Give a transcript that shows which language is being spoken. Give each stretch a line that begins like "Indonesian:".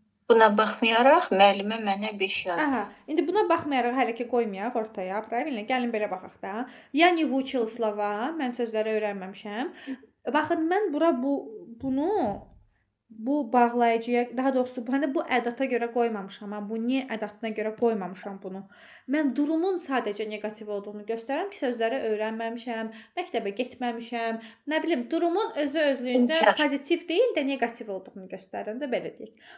Azerbaijani: Buna baxmayaraq müəllimə mənə 5 yazdı. Aha, indi buna baxmayaraq hələ ki qoymayaq ortaya, правильно? Gəlin belə baxaq da.
Russian: Я не выучил слова,
Azerbaijani: mən sözləri öyrənməmişəm. Baxın, mən bura bunu bu bağlayıcıya, daha doğrusu bu ədata görə qoymamışam. Bu niyə ədatına görə qoymamışam bunu. Mən durumun sadəcə negativ olduğunu göstərirəm ki, sözləri öyrənməmişəm, məktəbə getməmişəm. Nə bilim, durumun özlüyündə pozitiv deyil də negativ olduğunu göstərirəm də, belə deyək.